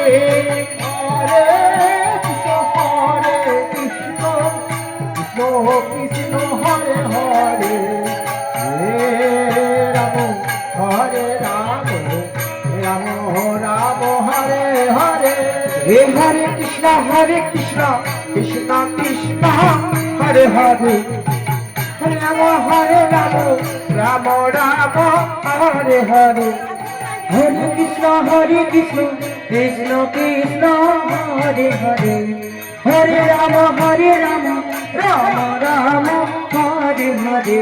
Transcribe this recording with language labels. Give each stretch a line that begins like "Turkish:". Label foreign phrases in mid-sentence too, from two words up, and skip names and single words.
Sanskrit: হরে কৃষ্ণ কৃষ্ণ কৃষ্ণ হরে হরে হে রাম রাম রাম হরে হরে হে হরে কৃষ্ণ কৃষ্ণ কৃষ্ণ হরে হরে হরে রাম রাম রাম হরে হরে হরে কৃষ্ণ কৃষ্ণ কৃষ্ণ হরে হরে হরে রাম রাম রাম হরে হরে